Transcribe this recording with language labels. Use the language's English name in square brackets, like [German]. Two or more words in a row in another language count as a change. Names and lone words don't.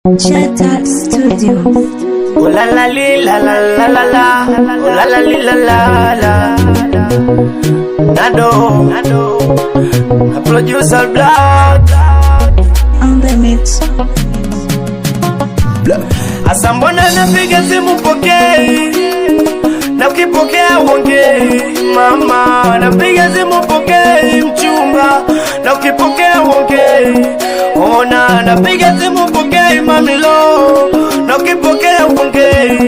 [English] Shatat Studio. Oh la la li la la la la la. Oh la la li la la la. Nado, a producer Black On the mix. [Swahili] Asa mbona napiga simu pokei, na ukipokea uongei. Mama napiga simu pokei, mchumba na ukipokea uongei. Ona napiga simu pokei, mamilo na ukipokea uongei.